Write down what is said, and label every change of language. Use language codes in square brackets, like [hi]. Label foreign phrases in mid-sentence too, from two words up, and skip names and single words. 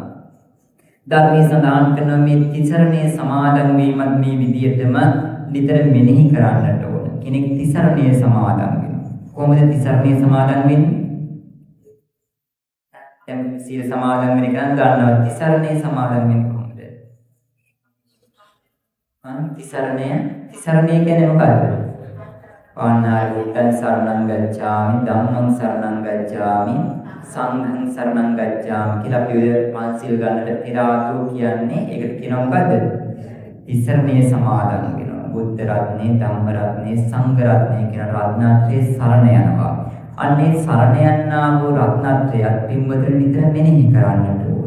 [si] ධර්මයේ සඳහන් කරන මේ තිසරණයේ සමාදන් වීමත් මේ විදියටම නිතර මෙනෙහි කරන්නට ඕන. කෙනෙක් තිසරණයේ සමාදන් වෙනවා. කොහොමද තිසරණයේ සමාදන් වෙන්නේ? දැන් සීල සමාදන් වෙන එක නම් ගන්නවා. තිසරණයේ සමාදන් වෙන්නේ කොහොමද? තිසරණය කියන්නේ මොකද්ද? [pi] පාණාය බුද්ධං සරණං ගච්ඡාමි ධම්මං සරණං ගච්ඡාමි සංඝං සරණං ගච්ඡාමි [si] කියලා අපි පංචශීල ගන්නට පෙර ආතුව කියන්නේ ඒකට කියනවා මොකද්ද? තිසරණයේ සමාදන් වෙනවා. බුද්ධ රත්නේ, ධම්ම රත්නේ, සංඝ රත්නේ කියන රත්නත්‍රයේ සරණ යනවා. අන්නේ සරණ යන්නා වූ රත්නත්‍රයත් පින්වතුන් නිතර මෙනෙහි කරන්නට ඕන.